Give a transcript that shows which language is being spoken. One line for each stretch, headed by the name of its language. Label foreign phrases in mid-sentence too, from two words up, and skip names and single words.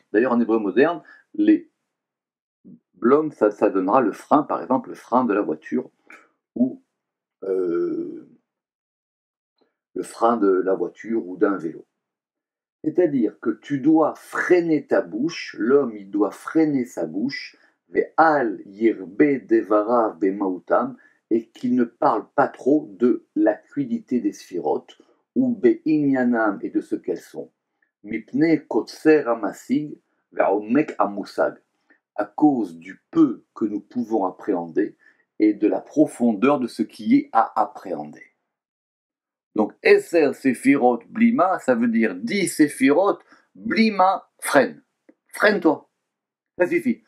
French: D'ailleurs, en hébreu moderne, les L'homme, ça donnera le frein, par exemple, le frein de la voiture ou le frein de la voiture ou d'un vélo. C'est-à-dire que tu dois freiner ta bouche, l'homme il doit freiner sa bouche,
Hebrew: ואל ירבה דבריו במהותם,
French: et qu'il ne parle pas trop de la crudité des sphirotes, ou be'inyanam et de ce qu'elles sont.
Hebrew: מפני קוצר המשיג ועומק המושג,
French: à cause du peu que nous pouvons appréhender et de la profondeur de ce qui est à appréhender. Donc, Esser Séphirot Blima, ça veut dire 10 Séphirot, Blima, freine. Freine-toi. Ça suffit.